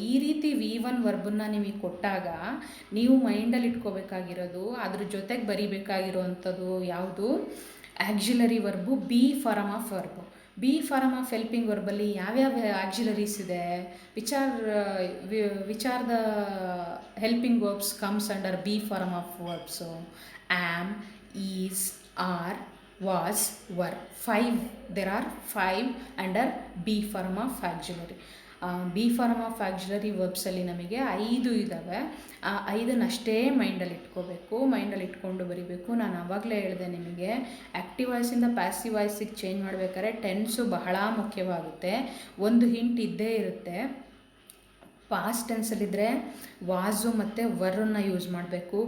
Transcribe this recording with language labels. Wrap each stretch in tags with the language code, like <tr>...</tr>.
<kn>ಈ ರೀತಿ V1 ವರ್ಬನ್ನು ನಿಮಗೆ ಕೊಟ್ಟಾಗ ನೀವು ಮೈಂಡಲ್ಲಿ ಇಟ್ಕೋಬೇಕಾಗಿರೋದು, ಅದ್ರ ಜೊತೆಗೆ ಬರಿಬೇಕಾಗಿರೋವಂಥದ್ದು ಯಾವುದು, auxiliary verb B form of verb. B form of helping ವರ್ಬಲ್ಲಿ ಯಾವ್ಯಾವ ಆಕ್ಸಿಲರೀಸ್ ಇದೆ,</kn> <en>which are the helping verbs comes under be form of verbs,</en> <kn>am, is, R, was, were.</kn> <en>5, there are 5 under B form of auxiliary.</en> <kn>B form of auxiliary ವರ್ಬ್ಸಲ್ಲಿ ನಮಗೆ 5 ಇದ್ದಾವೆ. ಆ 5 ಅಷ್ಟೇ ಮೈಂಡಲ್ಲಿ ಇಟ್ಕೋಬೇಕು, ಮೈಂಡಲ್ಲಿ ಇಟ್ಕೊಂಡು ಬರಿಬೇಕು. ನಾನು ಆವಾಗಲೇ ಹೇಳಿದೆ ನಿಮಗೆ, ಆ್ಯಕ್ಟಿವ್ ವಾಯ್ಸಿಂದ ಪ್ಯಾಸಿವ್ ವಾಯ್ಸಿಗೆ ಚೇಂಜ್ ಮಾಡಬೇಕಾದ್ರೆ ಟೆನ್ಸು ಬಹಳ ಮುಖ್ಯವಾಗುತ್ತೆ. ಒಂದು ಹಿಂಟ್ ಇದ್ದೇ ಇರುತ್ತೆ. ಪಾಸ್ಟ್ ಟೆನ್ಸಲ್ಲಿದ್ದರೆ ವಾಸು ಮತ್ತು ವರ್ರನ್ನು ಯೂಸ್ ಮಾಡಬೇಕು.</kn>